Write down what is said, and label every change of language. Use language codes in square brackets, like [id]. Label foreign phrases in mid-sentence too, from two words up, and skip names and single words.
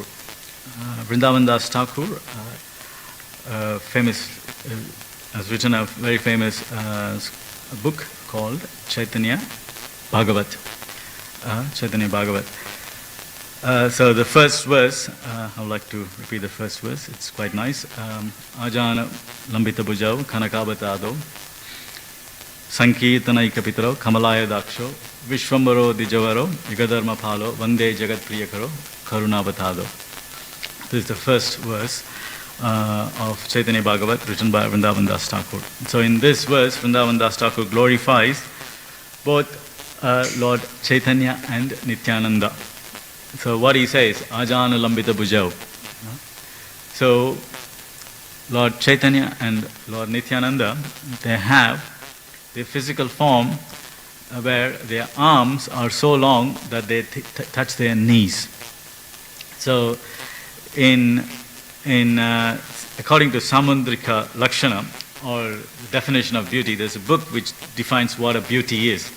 [en] Vrindavan Das Thakur, famous, has written a very famous book called Chaitanya Bhagavat. So the first verse, I would like to repeat the first verse. It's quite nice. [sa] आजानुलम्बितभुजौ कनकावदातौ सङ्कीर्तनैकपितरौ कमलायताक्षौ विश्वम्भरौ द्विजवरौ युगधर्मपालौ वन्दे जगत्प्रियकरौ करुणावतारौ. [en] This is the first verse of Chaitanya Bhagavat, written by Vrindavan Das Thakur. So in this verse, Vrindavan Das Thakur glorifies both Lord Chaitanya and Nityananda. So what he says, [sa] आजानुलम्बितभुजौ. [en] So Lord Chaitanya and Lord Nityananda, they have their physical form where their arms are so long that they touch their knees. So according to Samundrika Lakshana, or the definition of beauty, there's a book which defines what a beauty is.